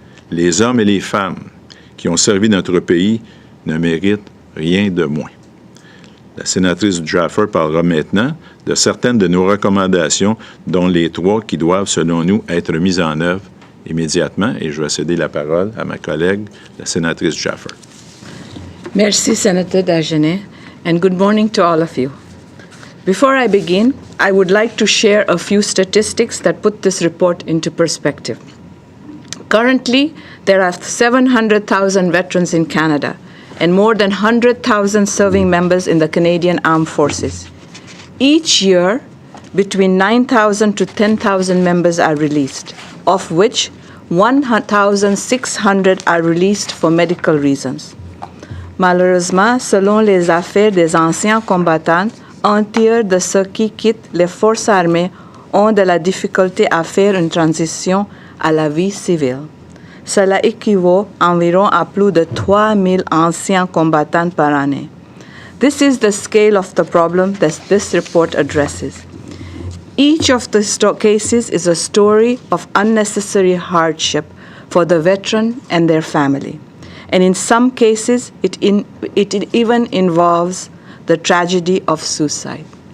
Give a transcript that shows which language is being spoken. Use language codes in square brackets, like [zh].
[fr] Les hommes et les femmes qui ont servi notre pays ne méritent rien de moins. La sénatrice Jaffer parlera maintenant de certaines de nos recommandations, dont les 3 qui doivent, selon nous, être mises en œuvre immédiatement. Et je vais céder la parole à ma collègue, la sénatrice Jaffer. [en] Merci, Sénateur Dagenais, and good morning to all of you. Before I begin, I would like to share a few statistics that put this report into perspective. Currently, there are 700,000 veterans in Canada and more than 100,000 serving members in the Canadian Armed Forces. Each year, between 9,000 to 10,000 members are released, of which 1,600 are released for medical reasons. [fr] Malheureusement, selon les affaires des anciens combattants, un tiers de ceux qui quittent les forces armées ont de la difficulté à faire une transition à la vie civile. Cela équivaut environ à plus de 3,000 anciens combattants par année. [en] This is the scale of the problem that this report addresses. Each of the cases is a story of unnecessary hardship for the veteran and their family. And in some cases, it even involves the tragedy of suicide.